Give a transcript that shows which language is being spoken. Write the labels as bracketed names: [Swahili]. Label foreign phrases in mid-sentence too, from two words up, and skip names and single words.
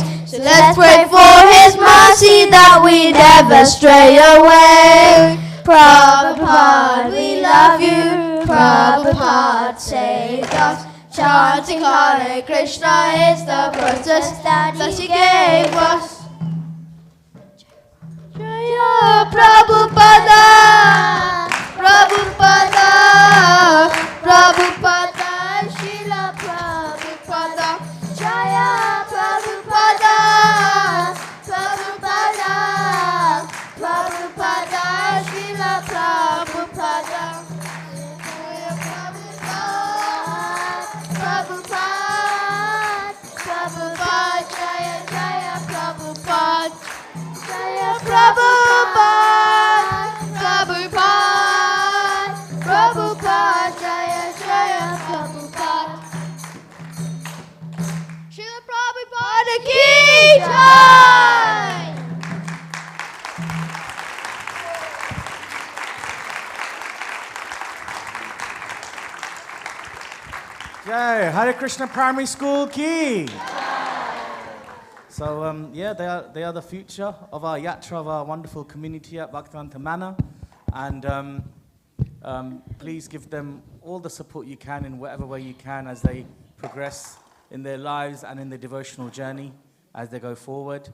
[English] So let's pray for his mercy that we never stray away. Prabhupada, we love you. Prabhupada saved us. Chanting Hare Krishna is the process that he gave us. [Sanskrit] Jaya Prabhupada, Prabhupada, Prabhupada, Srila Prabhupada, Jaya Prabhupada, Prabhupada, Prabhupada, Srila Prabhupada, Jaya Prabhupada, Prabhupada, Jaya Jaya Prabhupada, Jaya Prabhupada, Prabhupada, Prabhupada, Jaya Jaya Prabhupada. [Hindi] Srila Prabhupada ki jai! Jai, Hare Krishna Primary School ki. [English] So yeah, they are the future of our yatra, of our wonderful community at Bhaktivedanta Manor, and please give them all the support you can in whatever way you can as they progress in their lives and in their devotional journey as they go forward.